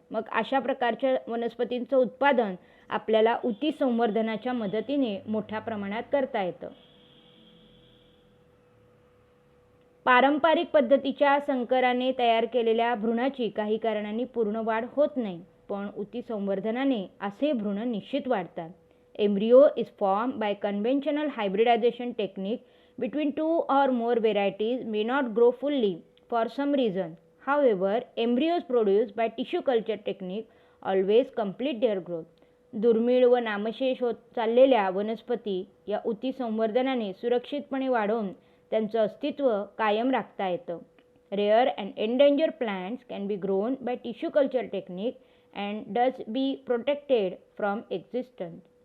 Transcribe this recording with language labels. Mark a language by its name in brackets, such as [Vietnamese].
[Marathi] मग अशा प्रकारच्या वनस्पतींचं उत्पादन आपल्याला उती संवर्धनाच्या मदतीने मोठ्या प्रमाणात करता येतं. पारंपरिक पद्धतीच्या संकराने तयार केलेल्या भ्रूणाची काही कारणांनी पूर्ण वाढ होत नाही, पण उती संवर्धनाने असे भ्रूण निश्चित वाढतात. [English] Embryo is formed by conventional hybridization technique between two or more varieties may not grow fully for some reason. However, embryos produced by tissue culture technique always complete their growth. [Marathi] दुर्मिळ व नामशेष होत चाललेल्या वनस्पती या उती संवर्धनाने सुरक्षितपणे वाढवून त्यांचं अस्तित्व कायम राखता येतं. [English] Rare and endangered plants can be grown by tissue culture technique and thus be protected from existence.